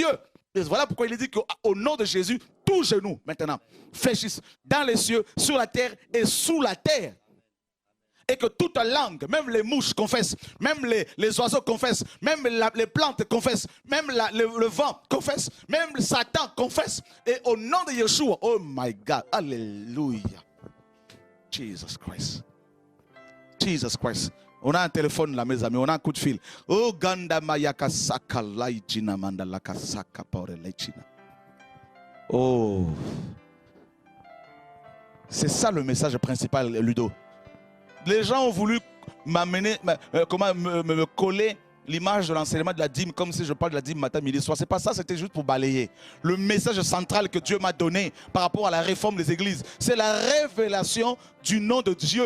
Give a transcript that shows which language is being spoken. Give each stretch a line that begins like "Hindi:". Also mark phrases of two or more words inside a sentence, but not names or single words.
French: Et voilà pourquoi il est dit qu'au nom de Jésus, tous genoux maintenant fléchissent dans les cieux, sur la terre et sous la terre. Et que toute langue, même les mouches confessent, même les oiseaux confessent, même les plantes confessent, même le vent confesse, même Satan confesse. Et au nom de Yeshua,
English: oh my God, alléluia. Jesus Christ. Jesus Christ.
French: On a un téléphone là, mes amis, on a un coup de fil. Oh, Ganda Mayaka Saka Laïchina Mandalaka Saka Paure Laïchina. Oh. C'est ça le message principal, Ludo. Les gens ont voulu m'amener, me coller l'image de l'enseignement de la dîme, comme si je parle de la dîme matin, midi, soir. C'est pas ça, c'était juste pour balayer. Le message central que Dieu m'a donné par rapport à la réforme des églises, c'est la révélation du nom de Dieu.